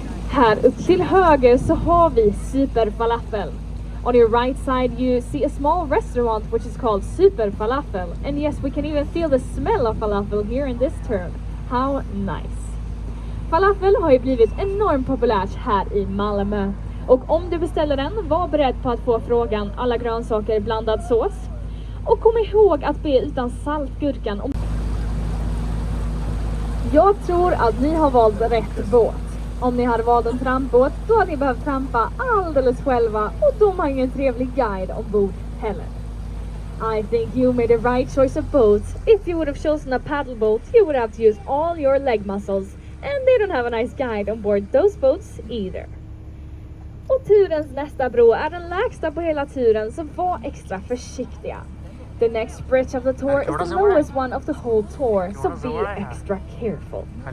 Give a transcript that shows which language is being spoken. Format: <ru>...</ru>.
<sv>Här upp till höger så har vi Super Falafel.</sv> <en>On your right side you see a small restaurant which is called Super Falafel. And yes, we can even feel the smell of falafel here in this turn. How nice!</en> <sv>Falafel har ju blivit enormt populärt här i Malmö. Och om du beställer den, var beredd på att få frågan alla grönsaker blandad sås. Och kom ihåg att be utan saltgurkan. Jag tror att ni har valt rätt båt. Om ni hade valt en trampbåt, då hade ni behövt trampa alldeles själva och de har ingen trevlig guide ombord heller.</sv> <en>I think you made the right choice of boats. If you would have chosen a paddle boat, you would have to use all your leg muscles, and they don't have a nice guide on board those boats either.</en> <sv>Och turens nästa bro är den lägsta på hela turen, så var extra försiktiga.</sv> <en>The next bridge of the tour is the lowest one of the whole tour, so be extra careful.</en>